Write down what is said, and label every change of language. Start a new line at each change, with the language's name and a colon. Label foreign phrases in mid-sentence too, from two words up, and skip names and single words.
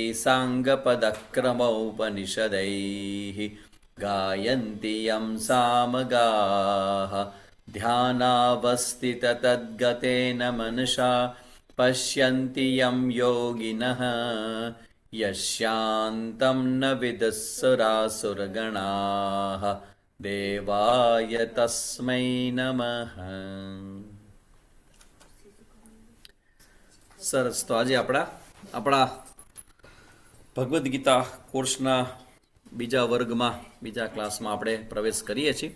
Sanskrit: साङ्गपदक्रमोपनिषदैः गायन्ति यं सामगाः ध्यानावस्थिततद्गतेन मनसा पश्यन्ति यं योगिनः यस्यान्तं न विदुःसुरासुरगणाः દેવાય તસ્મૈ નમઃ.
Gujarati: સરસ. તો આજે આપણા ભગવદ્ ગીતા કોર્સના બીજા વર્ગમાં બીજા ક્લાસમાં આપણે પ્રવેશ કરીએ છીએ.